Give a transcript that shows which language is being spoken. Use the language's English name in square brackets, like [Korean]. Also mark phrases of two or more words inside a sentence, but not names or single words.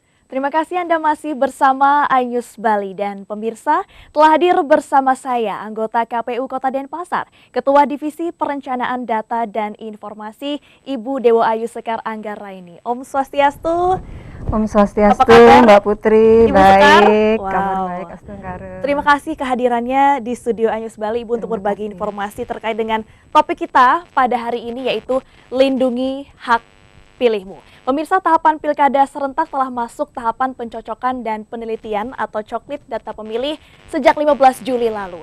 [Indonesian] Terima kasih Anda masih bersama iNews Bali dan pemirsa telah hadir bersama saya anggota KPU Kota Denpasar, Ketua Divisi Perencanaan Data dan Informasi Ibu Dewo Ayu Sekar Anggaraini. [Balinese] Om Swastiastu. Om Swastiastu, [Indonesian] Apa kabar? Mbak Putri. Ibu Sekar? Baik, Wow. kabar baik, Astungkare. Terima kasih kehadirannya di studio iNews Bali Ibu untuk berbagi informasi terkait dengan topik kita pada hari ini yaitu lindungi hak pilihmu. Pemirsa, tahapan pilkada serentak telah masuk tahapan pencocokan dan penelitian atau coklit data pemilih sejak 15 Juli lalu.